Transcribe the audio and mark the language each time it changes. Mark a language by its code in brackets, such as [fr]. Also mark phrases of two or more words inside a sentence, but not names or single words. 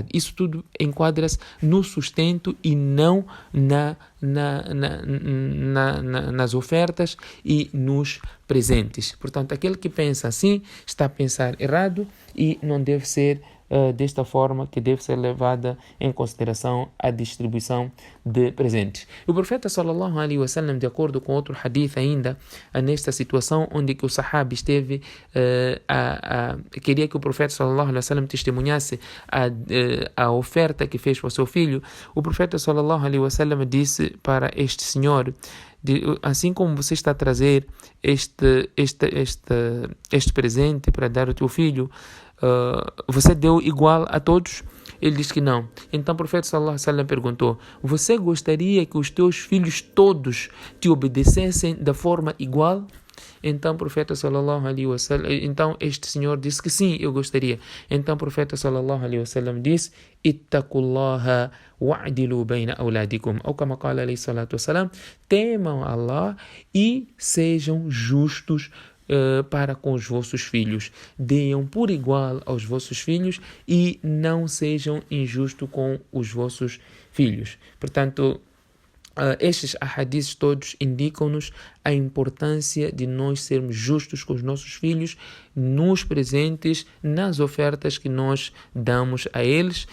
[pt] Isso tudo enquadra-se no sustento e não nas ofertas e nos presentes. Portanto, aquele que pensa assim está a pensar errado e não deve ser desta forma que deve ser levada em consideração a distribuição de presentes. O profeta [ar] صلى الله عليه وسلم, [pt] de acordo com outro hadith ainda, nesta situação onde que o sahabi esteve queria que o profeta [ar] صلى الله عليه وسلم [pt] testemunhasse a oferta que fez para o seu filho, o profeta [ar] صلى الله عليه وسلم [pt] disse para este senhor: assim como você está a trazer este presente para dar ao teu filho, você deu igual a todos? Ele disse que não. Então o profeta [ar] صلى الله عليه وسلم [pt] perguntou: você gostaria que os teus filhos todos te obedecessem da forma igual? Então o profeta [ar] صلى الله عليه وسلم, [pt] então este senhor disse que sim, eu gostaria. Então o profeta [ar] صلى الله عليه وسلم [pt] disse: [ar] اتقوا الله واعدلوا بين أولادكم, [pt] ou como [ar] قال عليه الصلاة والسلام, [pt] temam Allah e sejam justos para com os vossos filhos. Deem por igual aos vossos filhos e não sejam injustos com os vossos filhos. Portanto, estes ahadiths todos indicam-nos a importância de nós sermos justos com os nossos filhos nos presentes, nas ofertas que nós damos a eles.